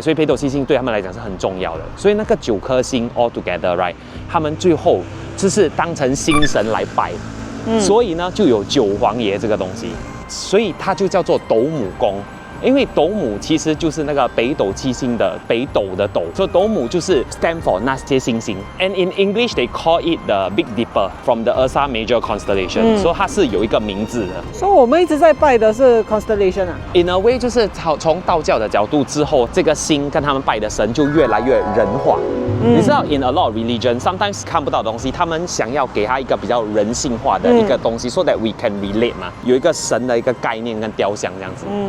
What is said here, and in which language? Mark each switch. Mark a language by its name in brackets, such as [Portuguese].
[Chinese] 所以北斗七星对他们来讲是很重要的。所以那个9颗星 [English] all together right， [Chinese] 他们最后就是当成星神来拜，所以呢就有九皇爷这个东西，所以它就叫做斗母宫。因为斗母其实就是那个北斗七星的北斗的斗，所以斗母就是 stand for 那些星星。 [English] And in English they call it the Big Dipper from the Ursa Major constellation， [Chinese] 所以它是有一个名字的。所以我们一直在拜的是 constellation 啊。 [English] In a way， [Chinese] 就是从道教的角度之后，这个星跟他们拜的神就越来越人化。你知道 ， [English] in a lot of religion， [Chinese] sometimes 看不到的东西，他们想要给他一个比较人性化的一个东西， [English] so that we can relate [Chinese] 嘛，有一个神的一个概念跟雕像这样子。